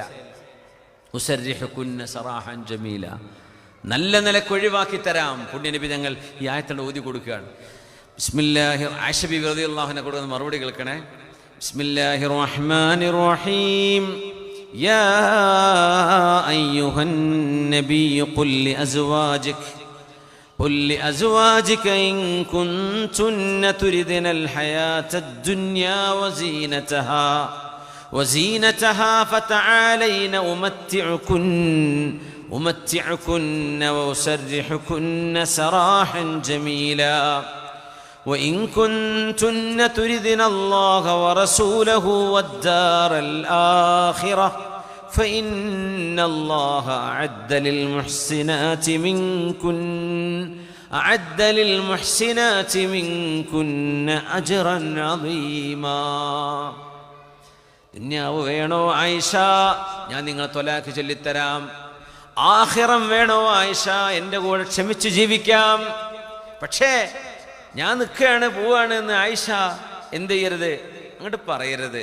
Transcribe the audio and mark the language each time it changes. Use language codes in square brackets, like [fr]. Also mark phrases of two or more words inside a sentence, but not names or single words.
[ar] أسرحكن سراحا جميلا, [ml] നല്ല നിലക്ക് ഒഴിവാക്കി തരാം. പുണ്യനബി തങ്ങൾ ഈ ആയത്തോടെ ഓതി കൊടുക്കുകയാണ്. ബിസ്മില്ലാഹിർ ആയിഷ ബിബി [ar] رضي الله عنها [ml] കൊടുക്കുന്ന മറുപടി കേൾക്കണേ. [ar] بسم الله الرحمن الرحيم. يا أيها النبي قل لأزواجك إن كنتن تردن الحياة الدنيا وزينتها فتعالين أمتعكن وأسرحكن سراحا جميلا وإن كنتن تردن الله ورسوله والدار الآخرة فإن الله أعد للمحسنات منكن أجرا عظيما. [ml] ദുനിയാവ് വേണോ ആയിഷ, ഞാൻ നിങ്ങളെ ത്വലാഖ് ചൊല്ലിത്തരാം. ആഖിറം വേണോ ആയിഷ, എൻ്റെ കൂടെ ക്ഷമിച്ച് ജീവിക്കാം. പക്ഷേ ഞാൻ നിൽക്കുകയാണ്, പോവാണ് എന്ന് ആയിഷ എന്ത് ചെയ്യരുത്, അങ്ങോട്ട് പറയരുത്.